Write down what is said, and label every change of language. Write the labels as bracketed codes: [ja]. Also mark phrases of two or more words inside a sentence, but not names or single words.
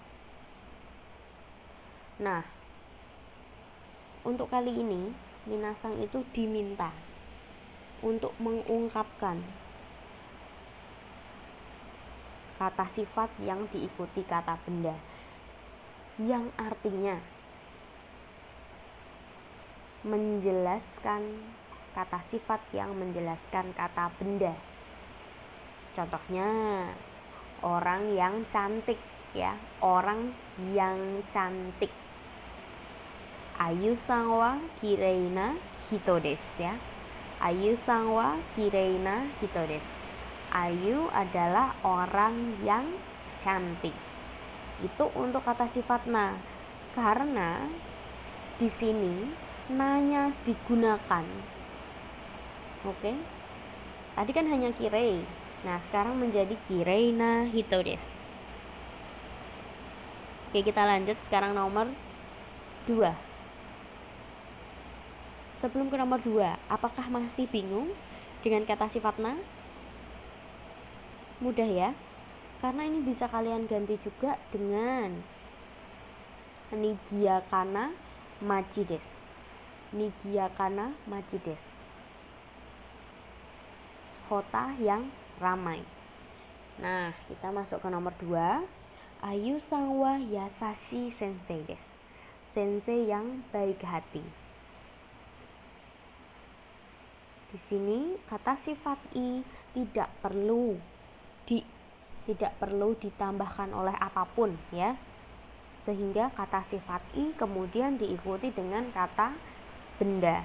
[id] Nah, untuk kali ini minasang itu diminta untuk mengungkapkan kata sifat yang diikuti kata benda, yang artinya menjelaskan kata sifat yang menjelaskan kata benda. Contohnya orang yang cantik ya, orang yang cantik. [ja] アユさんはきれいな人です ya. アユさんはきれいな人です. [id] Ayu adalah orang yang cantik. Itu untuk kata sifat na. Karena di sini nanya digunakan. Oke. Tadi kan hanya kirei. Nah, sekarang menjadi [ja] きれいな人です. [id] Oke, kita lanjut sekarang nomor 2. Sebelum ke nomor 2, apakah masih bingung dengan kata sifat na? Mudah ya, karena ini bisa kalian ganti juga dengan [ja] にぎやかな町です. にぎやかな町です. [id] Kota yang ramai. Nah, kita masuk ke nomor 2. [ja] アユさんはやさしい先生です. [id] Sensei yang baik hati. Di sini kata sifat i tidak perlu ditambahkan oleh apapun ya. Sehingga kata sifat i kemudian diikuti dengan kata benda.